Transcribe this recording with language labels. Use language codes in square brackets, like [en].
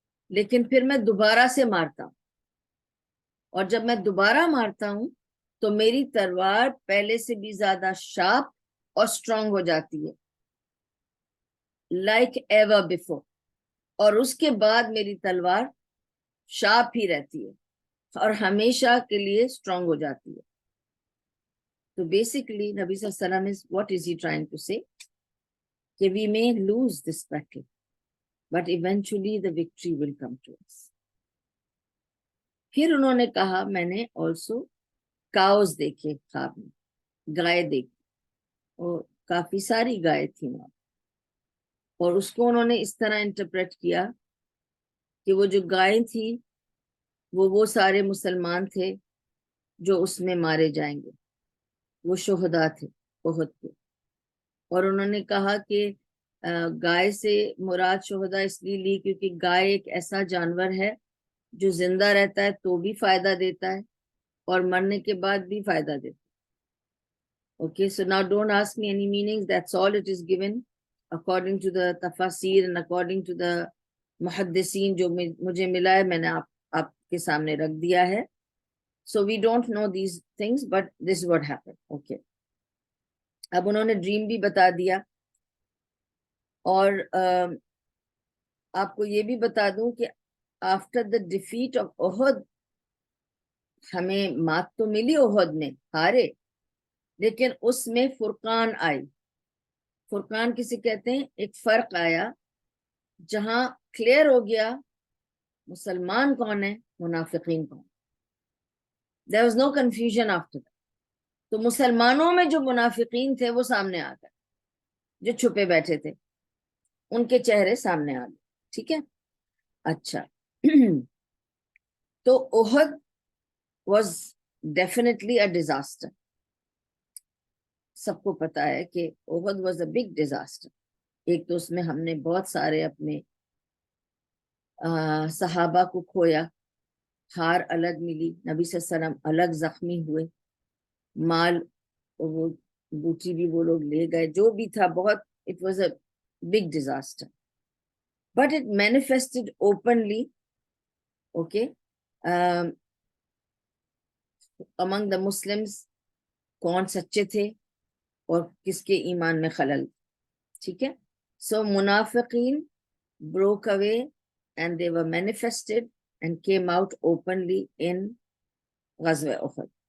[ur] لیکن پھر میں دوبارہ سے مارتا ہوں اور جب میں دوبارہ مارتا ہوں تو میری تلوار پہلے سے بھی زیادہ شارپ اور اسٹرانگ ہو جاتی ہے, [en] Like ever before. [ur] اور اس کے بعد میری تلوار شارپ ہی رہتی ہے اور ہمیشہ کے لیے اسٹرانگ ہو جاتی ہے. تو بیسیکلی [en] نبی صلی اللہ علیہ وسلم what is he trying to say کہ we may lose this battle but eventually the victory will come to us. [ur] پھر انہوں نے کہا میں نے [en] also cows [ur] دیکھے خواب میں, گائے دیکھی, اور کافی ساری گائے تھی وہاں, اور اس کو انہوں نے اس طرح انٹرپریٹ کیا کہ وہ جو گائے تھی وہ سارے مسلمان تھے جو اس میں مارے جائیں گے, وہ شہداء تھے احد کے. اور انہوں نے کہا کہ گائے سے مراد شہداء اس لیے لی کیونکہ گائے ایک ایسا جانور ہے جو زندہ رہتا ہے تو بھی فائدہ دیتا ہے اور مرنے کے بعد بھی فائدہ دیتا ہے. [en] Okay, so now don't ask me any meanings. That's all it is given according to the tafasir and according to the muhaddiseen [ur] جو مجھے ملا ہے میں نے آپ کے سامنے رکھ دیا ہے. [en] So we don't know these things but this is what happened. Okay. [ur] اب انہوں نے ڈریم بھی بتا دیا اور آپ کو یہ بھی بتا دوں کہ آفٹر دا ڈیفیٹ آف احد ہمیں مات تو ملی احد میں, ہارے, لیکن اس میں فرقان آئی. فرقان کسے کہتے ہیں؟ ایک فرق آیا جہاں کلیئر ہو گیا مسلمان کون ہے, منافقین کون. [en] There was no confusion after that. [ur] تو مسلمانوں میں جو منافقین تھے وہ سامنے آ گئے, جو چھپے بیٹھے تھے ان کے چہرے سامنے آ گئے. ٹھیک ہے, اچھا. [en] تو Uhud was definitely a disaster. [ur] سب کو پتا ہے کہ احد was a big disaster. ایک تو اس میں ہم نے بہت سارے اپنے صحابہ کو کھویا, ہار الگ ملی, نبی صلی اللہ علیہ وسلم الگ زخمی ہوئے, مال وہ بوٹی بھی وہ لوگ لے گئے, جو بھی تھا بہت, [en] it was a big disaster. But it manifested openly, okay, among the Muslims [ur] کون سچے تھے اور کس کے ایمان میں خلل. ٹھیک ہے, [en] so منافقین broke away and they were manifested and came out openly in غزوہ Uhud.